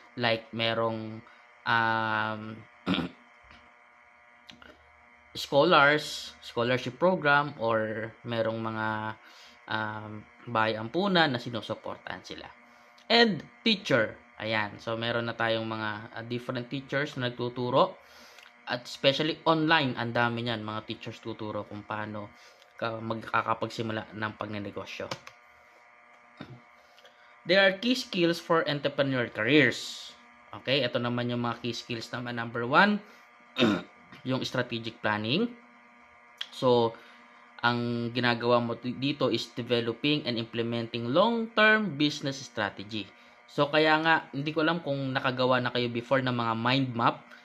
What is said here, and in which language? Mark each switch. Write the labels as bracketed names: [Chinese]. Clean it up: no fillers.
[Filipino] Like merong scholarship program or merong mga bahay ampunan na sinusuportahan sila. [English] And teacher. Ayan. [Filipino] So, meron na tayong mga different teachers na nagtuturo. At especially online, ang dami niyan. Mga teachers tuturo kung paano magkakapagsimula ng pagnenegosyo. [English] There are key skills for entrepreneur careers. Okay, [Filipino] ito naman yung mga key skills naman. [English] Number 1, yung strategic planning. So, [Filipino] ang ginagawa mo dito [English] is developing and implementing long-term business strategy. [Filipino] So, kaya nga, hindi ko alam kung nakagawa na kayo before ng mga mind map.